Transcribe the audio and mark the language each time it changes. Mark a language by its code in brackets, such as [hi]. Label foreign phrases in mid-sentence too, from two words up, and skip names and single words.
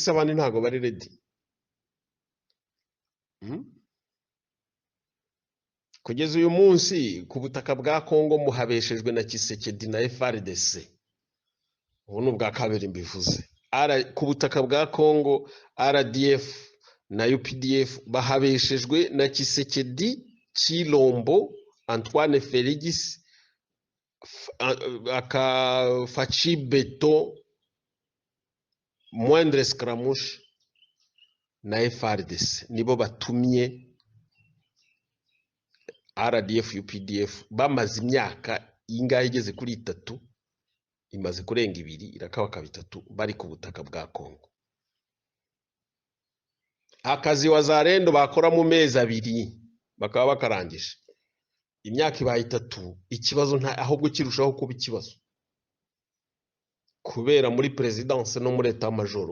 [rw] Se abandi ntago bari ready. Kugeza uyu munsi ku butaka bwa Kongo muhabeshejwe na Tshisekedi na FARDC. Ubu ni ubwa kabiri mbivuze. Ku butaka bwa Kongo RDF na UPDF bahabeshejwe na Tshisekedi, Chilombo, Antoine Felix, Fachi Beto, Moindre Scramouche na FARDC. Nibo batumye RDF UPDF bamaze imyaka ingahe igeze kuri 3, imaze kurenga 2, irakabaka 3 bari ku butaka bwa Kongo. Akazi wazarendo bakora mu mezi 2 bakaba bakarangije, imyaka ibaye 3, ikibazo ahubwo kirushaho kuba ikibazo kubera muri presidence no muri [fr] etat major.